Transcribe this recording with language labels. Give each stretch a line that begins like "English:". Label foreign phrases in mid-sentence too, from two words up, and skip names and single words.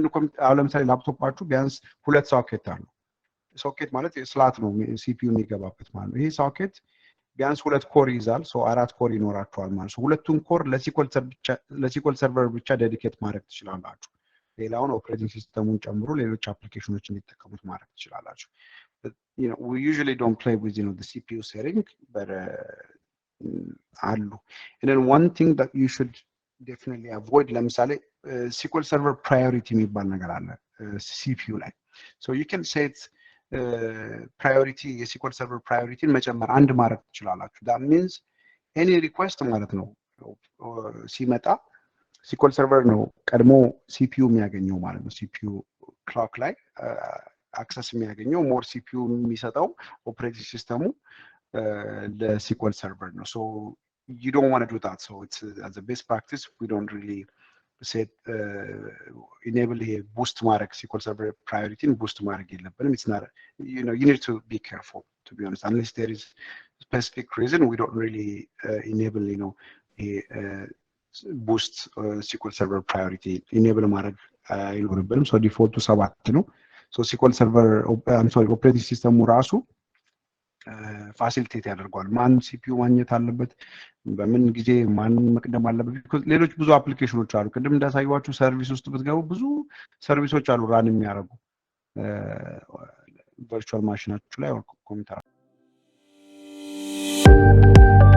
Amharic: አሁን ለምሳሌ ላፕቶፓችሁ ቢያንስ 2 ሶኬት አሉ። ሶኬት ማለት ስላት ነው ሲፒዩ የሚገባበት ማለት ነው። ይሄ ሶኬት ቢያንስ 2 ኮር ይዛል። 4 ኮር ይኖራቸዋል ማለት ነው። ሁለቱን ኮር ለሲኮል ሰርቨር ብቻ ዴዲኬት ማድረግ ትችላላችሁ። ሌላውን ኦፕሬቲንግ ሲስተሙን ጨምሮ ሌሎች አፕሊኬሽኖችን እንዲጠቀሙት ማድረግ ትችላላችሁ።
English: we usually don't play with the CPU setting, but አሉ and then one thing that you should definitely avoid ለምሳሌ SQL server priority
Amharic: የሚባል ነገር አለ
English: CPU ላይ. So you can set priority የSQL server priority
Amharic: መጨመር አንድ ማድረግ ትችላላችሁ.
English: that means any request
Amharic: ማለት ነው ሲመጣ SQL server ነው ቀድሞ CPU የሚያገኘው ማለት ነው። CPU clock ላይ አክሰስ የሚያገኘው ሞር CPU የሚሰጠው ኦፕሬቲንግ ሲስተሙ ለSQL server ነው.
English: So you don't want to do that. So it's as a best practice we don't really set enable a boost ማድረግ SQL server priority boost
Amharic: ማድረግ የለብንም.
English: It's not you need to be careful, to be honest, unless there is specific reason we don't really enable a boost SQL server priority enable
Amharic: ማድረግ አይኖርብንም.
English: So default
Amharic: 7 ነው.
English: So SQL server operating system
Amharic: ራሱ ፋሲሊቴት ያደርጋል ማን CPU ማግኘት አለበት በምን ጊዜ ማን መቅደም አለበት። because ሌሎች ብዙ አፕሊኬሽኖች አሉ ቅድም እንዳሳየዋችሁ ሰርቪስ ውስጥ ብትገቡ ብዙ ሰርቪሶች አሉ ራን የሚያደርጉ ቨርቹዋል ማሽናችሁ ላይ ኮምፒውተር